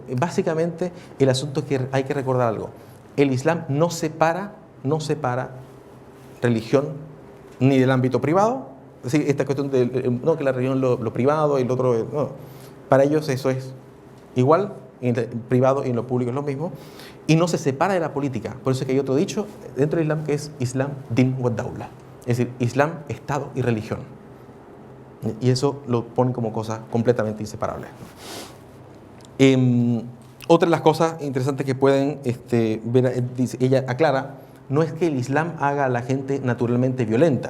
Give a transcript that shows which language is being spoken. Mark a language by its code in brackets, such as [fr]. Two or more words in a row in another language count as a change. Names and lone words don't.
[es] Básicamente, el asunto es que hay que recordar algo. El Islam no separa religión ni del ámbito privado. Es decir, esta cuestión de no, que la religión lo privado y lo otro, no. Para ellos eso es igual, en el privado y en lo público es lo mismo, y no se separa de la política. Por eso es que hay otro dicho dentro del Islam que es [ar] الإسلام دين ودولة, [es] es decir, Islam, Estado y religión. Y eso lo ponen como cosas completamente inseparables. Otra de las cosas interesantes que pueden ver, ella aclara, no es que el Islam haga a la gente naturalmente violenta.